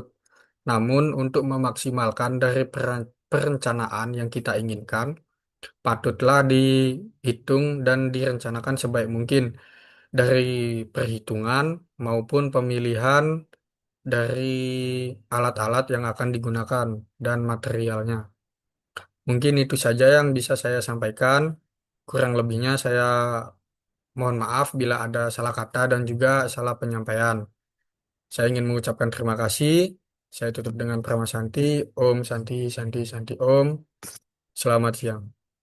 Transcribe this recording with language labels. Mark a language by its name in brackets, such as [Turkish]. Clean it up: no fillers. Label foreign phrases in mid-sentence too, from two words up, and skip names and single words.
[Indonesian] Namun untuk memaksimalkan dari perencanaan yang kita inginkan, patutlah dihitung dan direncanakan sebaik mungkin dari perhitungan maupun pemilihan dari alat-alat yang akan digunakan dan materialnya. Mungkin itu saja yang bisa saya sampaikan. Kurang lebihnya saya mohon maaf bila ada salah kata dan juga salah penyampaian. Saya ingin mengucapkan terima kasih. Saya tutup dengan Prama Santi. [Sanskrit] Om Santi Santi Santi Om. [Indonesian] Selamat siang.